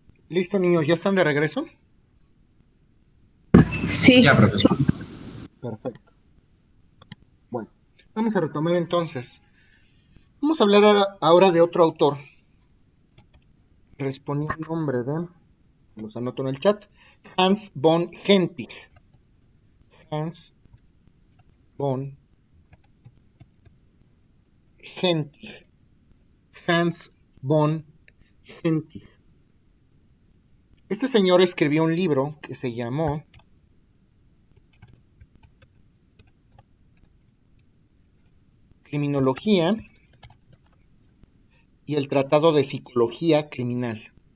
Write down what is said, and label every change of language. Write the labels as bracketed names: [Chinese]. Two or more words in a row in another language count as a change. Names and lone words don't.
[Spanish] Listo, niños, ¿ya están de regreso? Sí, Ya, profe. Perfecto. Bueno, vamos a retomar entonces. Vamos a hablar ahora de otro autor. Respondiendo el nombre de, los anoto en el chat, Hans von Hentig. Hans von Hentig. Hans von Hentig. Este señor escribió un libro que se llamó Criminología y el Tratado de Psicología Criminal.